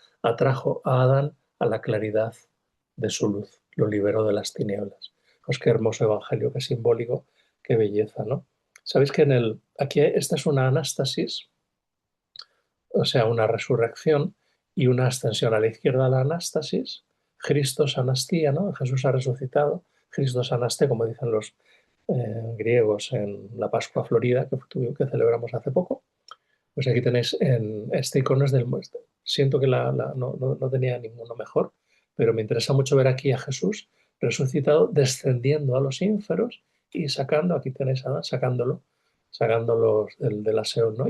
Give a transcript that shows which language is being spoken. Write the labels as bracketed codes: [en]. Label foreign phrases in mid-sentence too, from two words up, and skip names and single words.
[es] Atrajo a Adán a la claridad de su luz. Lo liberó de las tinieblas. Pues qué hermoso evangelio, qué simbólico, qué belleza, ¿no? Sabéis que aquí esta es una anástasis, o sea, una resurrección y una ascensión. A la izquierda la anástasis, [el] Χριστός ανέστη, [es] ¿no? Jesús ha resucitado, [el] Χριστός ανέστη, [es] como dicen los griegos en la Pascua Florida, que celebramos hace poco. Pues aquí tenéis en este icono es del muestre. Siento que no tenía ninguno mejor, pero me interesa mucho ver aquí a Jesús resucitado, descendiendo a los ínferos y sacando, aquí tenéis a Adán, sacándolos del aseo, ¿no?